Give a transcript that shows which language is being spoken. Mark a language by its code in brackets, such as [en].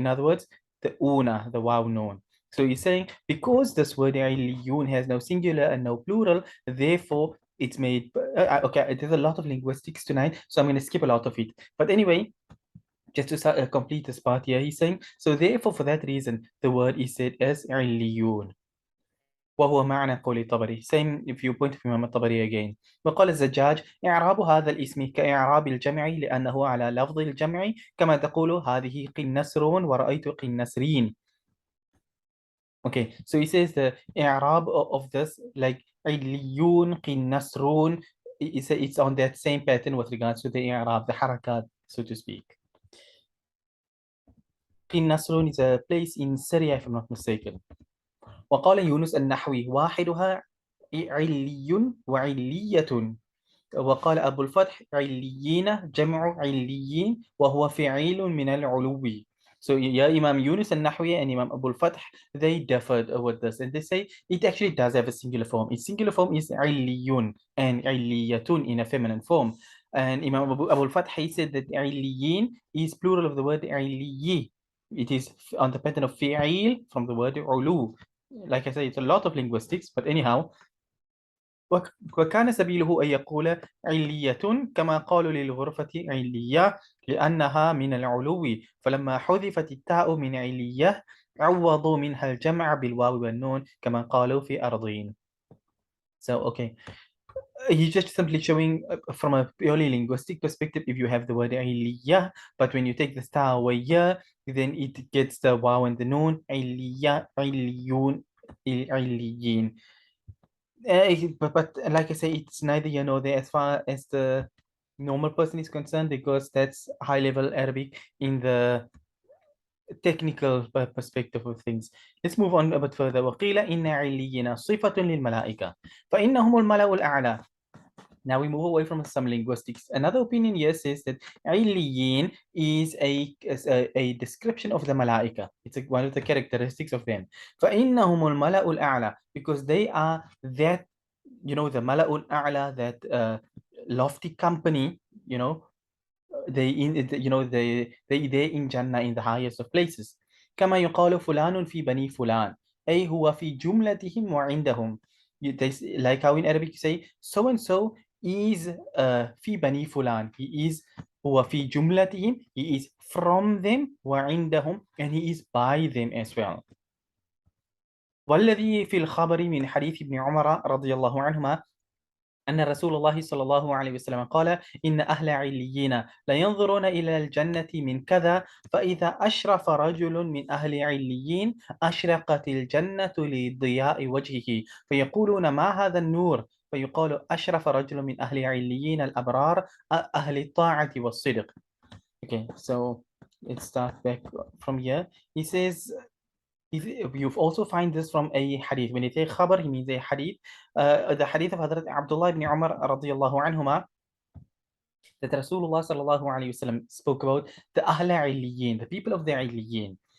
[en] In other words, the una, the waw noon. So he's saying because this word iliyun has no singular and no plural, therefore it's made. Okay, there's a lot of linguistics tonight, so I'm going to skip a lot of it. But anyway, just to complete this part here, he's saying, so therefore for that reason, the word is said as iliyun. [ar] وهو معنى قول الطبري. [en] Same viewpoint of Imam الطبري again. [ar] وقال الزجاج إعراب هذا الاسم كإعراب الجمع لأنه على لفظ الجمع كما تقول هذه قنسر ورأيت قنسرين. [en] Okay, so he says the إعراب of this, like عليون قنسرون, it's on that same pattern with regards to the إعراب, the harakat, so to speak. Nasrun is a place in Syria, if I'm not mistaken. [ar] وقال يونس النحوي واحدها علي وعلية. وقال أبو الفتح عليين جمع عليين وهو فعيل من العلو. [en] So yeah, Imam Yunus al-Nahwi and Imam Abu al-Fath, they differed with this, and they say it actually does have a singular form. Its singular form is Illiyun and Illiyatun in a feminine form. And Imam Abu al-Fath, he said that Illiyyeen is plural of the word Illiyyi. It is on the pattern of fi'il from the word ulu. Like I said, it's a lot of linguistics, but anyhow, [ar] وكان سبيله أن يقول علية كما قالوا للغرفة علية لأنها من العلو، فلما حذفت التاء من علية عوضوا منها الجمع بالواو والنون كما قالوا في أرضين. [en] So, okay. He's just simply showing from a purely linguistic perspective, if you have the word علية, but when you take the star away here, then it gets the waw and the noon, علية, عليون, عليين. But like I say, it's neither here nor there as far as the normal person is concerned, because that's high level Arabic in the technical perspective of things. Let's move on a bit further. [ar] وقيل إن عليين صفة للملائكة فإنهم الملأ الأعلى. [en] Now we move away from some linguistics. Another opinion here says that Illiyyeen is a description of the Malaika. It's one of the characteristics of them. [ar] فَإِنَّهُمُ الْمَلَأُ الْأَعْلَى, [en] because they are that, the Mala'ul A'la, that lofty company, they in Jannah, in the highest of places. [ar] كما يقال فلان في بني فلان أي هو في جملتهم وعندهم. [en] Like how in Arabic you say so and so is [ar] في بني فلان, [en] he is [ar] هو في جملتهم, [en] he is from them, [ar] وعندهم, [en] and he is by them as well. [ar] والذي في الخبر من حديث ابن عمر رضي الله عنهما أن رسول الله صلى الله عليه وسلم قال إن أهل عليين لا ينظرون إلى الجنة من كذا فإذا أشرف رجل من أهل عليين أشرقت الجنة لضياء وجهه فيقولون ما هذا النور فيقال أشرف رجل من أهل عليين الأبرار أهل الطاعة والصدق. [en] Okay, so let's start back from here. He says, you've also find this from a hadith. When you say khabar, he means a hadith. The hadith of Hazrat Abdullah ibn Umar radiyallahu anhuma, that Rasulullah sallallahu alayhi wasallam spoke about the Ahla Illiyyeen, the people of the Illiyyeen.